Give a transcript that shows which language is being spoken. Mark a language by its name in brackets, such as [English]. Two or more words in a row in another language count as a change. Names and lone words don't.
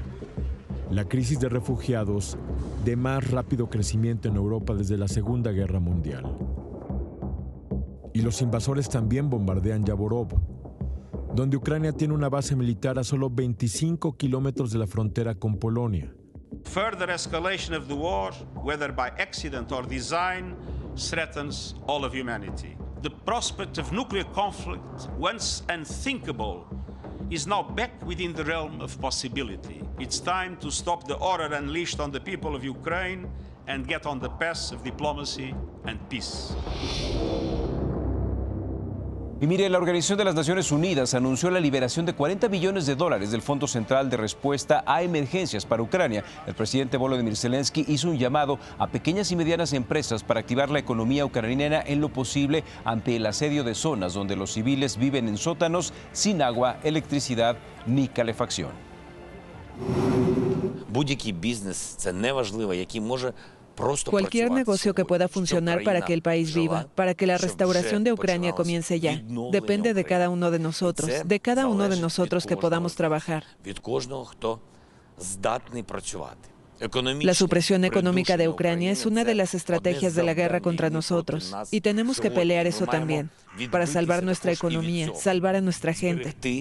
[Spanish] La crisis de refugiados de más rápido crecimiento en Europa desde la Segunda Guerra Mundial. Y los invasores también bombardean Yavorov, donde Ucrania tiene una base militar a solo 25 kilómetros de la frontera con Polonia. [English] Further escalation of the war, whether by accident or design, threatens all of humanity. The prospect of nuclear conflict, once unthinkable, is now back within the realm of possibility. It's time to stop the horror unleashed on the people of Ukraine and get on the path of diplomacy and peace. [Spanish] Y mire, la Organización de las Naciones Unidas anunció la liberación de $40 billones del Fondo Central de Respuesta a Emergencias para Ucrania. El presidente Volodymyr Zelensky hizo un llamado a pequeñas y medianas empresas para activar la economía ucraniana en lo posible ante el asedio de zonas donde los civiles viven en sótanos sin agua, electricidad ni calefacción. [Ukrainian] Будь-який бізнес – це неважливо, який може [Spanish] Cualquier negocio que pueda funcionar para que el país viva, para que la restauración de Ucrania comience ya, depende de cada uno de nosotros que podamos trabajar. La supresión económica de Ucrania es una de las estrategias de la guerra contra nosotros, y tenemos que pelear eso también, para salvar nuestra economía, salvar a nuestra gente.